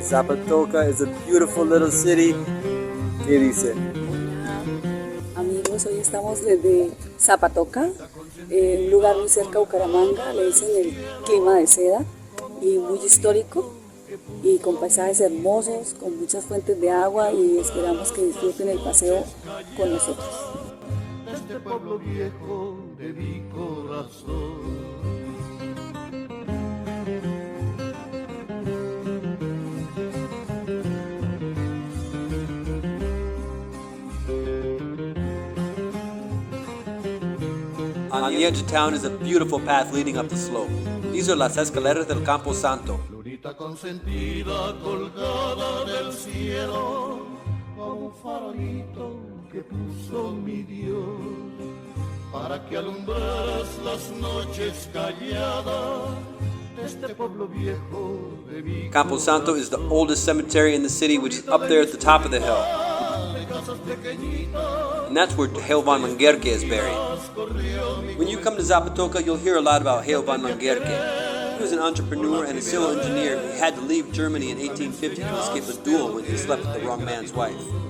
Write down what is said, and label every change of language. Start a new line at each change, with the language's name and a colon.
English: Zapatoca is a beautiful little city.
Spanish: ¿Qué dice? Amigos, hoy estamos desde Zapatoca, un lugar muy cerca de Bucaramanga, le dicen el clima de seda y muy histórico y con paisajes hermosos, con muchas fuentes de agua y esperamos que disfruten el paseo con nosotros. Este pueblo viejo de mi corazón.
English: On the edge of town is a beautiful path leading up the slope. These are
Spanish: las escaleras del Campo Santo. Florita consentida colgada del cielo, como un farolito que puso mi Dios, para que alumbraras las noches calladas de este pueblo viejo de mi
English: Campo Santo is the oldest cemetery in the city, which is up there at the top of the hill. And that's where Geo van Langerke is buried. When you come to Zapatoca, you'll hear a lot about Geo van Langerke. He was an entrepreneur and a civil engineer. He had to leave Germany in 1850 to escape a duel when he slept with the wrong man's wife.